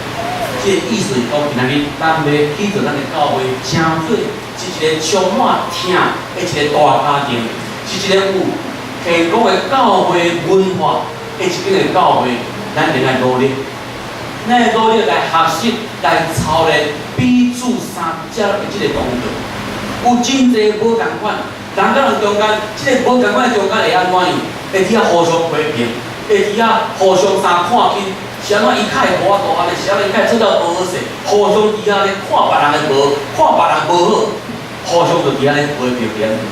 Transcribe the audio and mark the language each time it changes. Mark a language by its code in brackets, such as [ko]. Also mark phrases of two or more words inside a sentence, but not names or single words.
[nan] 这个意思是讲，今日咱要去到咱的教会，诚做是一个充满疼的一个大家庭，是一个有健康的教会文化的一个教会，咱得来努力，咱来努力来学习，来操练彼此相接的这个动作。有真侪无共款，人甲人中间，这个无共款的中间会安怎样？会伫遐互相批评，会伫遐互相看紧。是安怎伊较会无法度安尼？是安怎伊较会做到无好势？互相伫遐咧看别人的无，看别人无好，互相就伫遐咧批评别人。